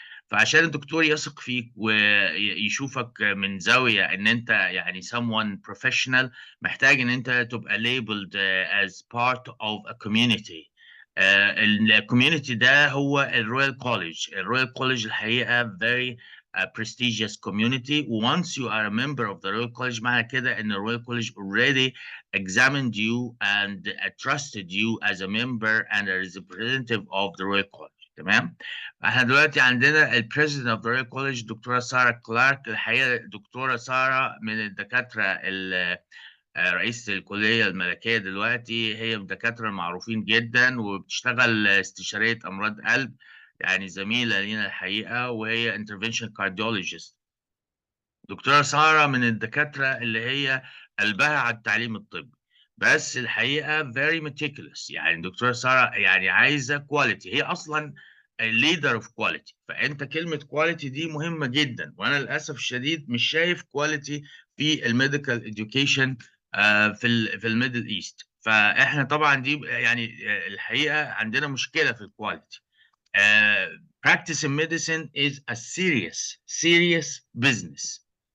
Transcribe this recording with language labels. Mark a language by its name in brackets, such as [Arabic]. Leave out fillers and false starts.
[Arabic] فعشان الدكتور يثق فيك ويشوفك من زاوية ان انت يعني [English] someone professional، [Arabic] محتاج ان انت تبقى [English] labeled as part of a community. [Arabic] الكوميونتي ده هو الرويال كوليج. [English] الرويال كوليج الحقيقة very prestigious community. Once you are a member of the Royal College، [Arabic] معنى كده ان الرويال كوليج [English] already examined you and trusted you as a member and a representative of the Royal College. [Arabic] تمام. احنا دلوقتي عندنا [English] البريزيدنت of the royal college دكتوره Sarah Clark. [Arabic] الحقيقه دكتوره ساره من الدكاتره رئيسة الكلية الملكية دلوقتي، هي من الدكاترة المعروفين جدا، وبتشتغل استشارية أمراض قلب، يعني زميلة لينا الحقيقة، وهي [English] intervention cardiologist. [Arabic] دكتورة سارة من الدكاترة اللي هي قلبها على التعليم الطبي، بس الحقيقة [English] very meticulous. [Arabic] يعني دكتورة سارة يعني عايزة quality، هي أصلا [English] leader of quality. [Arabic] فأنت كلمة quality دي مهمة جدا، وأنا للأسف الشديد مش شايف quality في الميديكال education في الميدل ايست. فاحنا طبعا دي يعني الحقيقة عندنا مشكلة في الكواليتي. [English] Practice in medicine is a serious business.